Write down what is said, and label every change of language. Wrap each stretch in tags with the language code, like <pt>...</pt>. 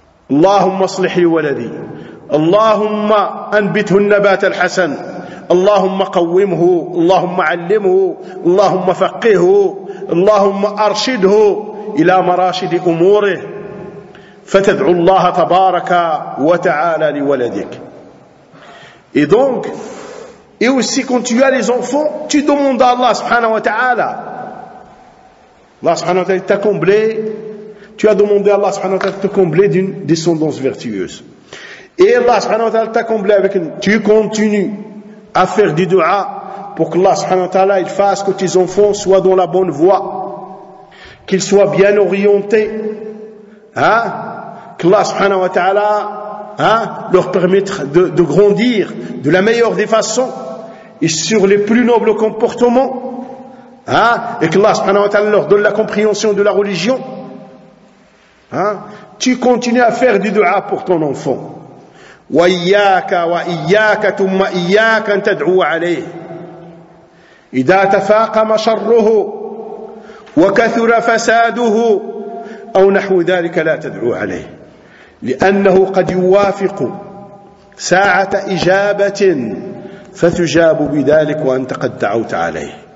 <ar>Allahumma aslihi waladhi. » اللهم أنبته النبات الحسن اللهم قومه اللهم علمه اللهم فقهه اللهم أرشده إلى مراشد أموره فتدعو الله تبارك وتعالى لولدك.</ar> <fr>Et donc, et aussi quand tu as les enfants, tu demandes à Allah subhanahu wa ta'ala. Allah subhanahu wa ta'ala t'a comblé. Tu as demandé à Allah subhanahu wa ta'ala de te combler d'une descendance vertueuse. Et Allah subhanahu wa ta'ala t'a comblé avec une... Tu continues à faire du dua pour que Allah subhanahu wa ta'ala il fasse que tes enfants soient dans la bonne voie, qu'ils soient bien orientés, hein, que Allah subhanahu wa ta'ala, hein, leur permettre de grandir de la meilleure des façons et sur les plus nobles comportements, hein, et que Allah subhanahu wa ta'ala leur donne la compréhension de la religion, hein. Tu continues à faire du dua pour ton enfant.</fr> <ar>وإياك وإياك ثم إياك أن تدعو عليه إذا تفاقم شره وكثر فساده أو نحو ذلك لا تدعو عليه لأنه قد يوافق ساعة إجابة فتجاب بذلك وأنت قد دعوت عليه</ar>